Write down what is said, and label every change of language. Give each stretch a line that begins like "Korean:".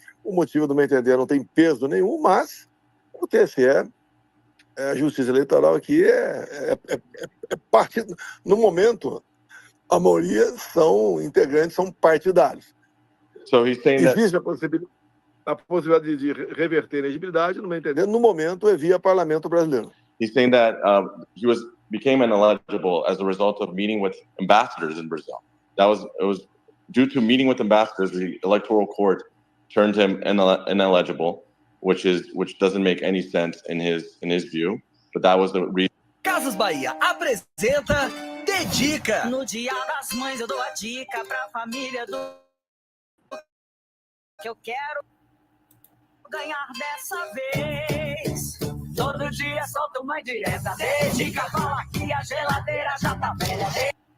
Portuguese: O motivo, do meu entender, não tem peso nenhum, mas o TSE, a Justiça Eleitoral aqui é partido. No momento, a maioria são integrantes, são partidários.
English: So he's saying that...
Portuguese: Existe a possibilidade de reverter a elegibilidade, no meu entender, no momento é via Parlamento Brasileiro.
English: He's saying that he became ineligible as a result of meeting with ambassadors in Brazil. It was due to meeting with ambassadors, the Electoral Court turned him ineligible, which doesn't make any sense in his view. But that was the reason.
Portuguese: Casas Bahia apresenta Dedica. No Dia das Mães eu dou a dica pra família do que eu quero ganhar dessa vez. Todo dia solta uma indireta. Dedica, fala que a geladeira já tá velha.